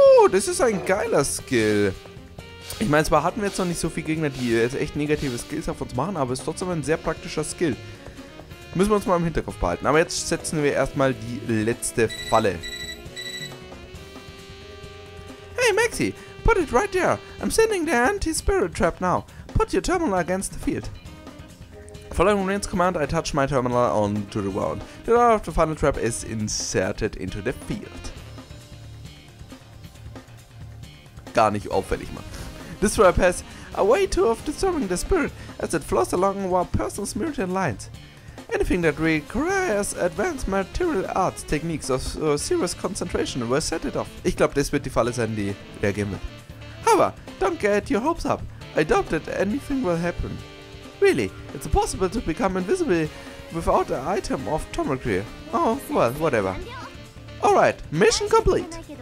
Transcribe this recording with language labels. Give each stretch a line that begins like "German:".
German: Das ist ein geiler Skill. Ich meine, zwar hatten wir jetzt noch nicht so viele Gegner, die jetzt echt negative Skills auf uns machen, aber es ist trotzdem ein sehr praktischer Skill. Müssen wir uns mal im Hinterkopf behalten. Aber jetzt setzen wir erstmal die letzte Falle.
English: Hey Maxi, put it right there. I'm sending the anti-spirit trap now. Put your terminal against the field. Following Rin's command, I touch my terminal onto the ground. The door of the final trap is inserted into the field.
German: Gar nicht auffällig, Mann.
English: This trap has a way of disturbing the spirit as it flows along our person's meridian lines. Anything that requires advanced martial arts techniques of serious concentration will set it off.
German: Ich glaube, das wird die Falle sein, die reagieren wird.
English: However, don't get your hopes up. I doubt that anything will happen. Really, it's impossible to become invisible without an item of thermocry. Oh, well, whatever. Alright, mission complete.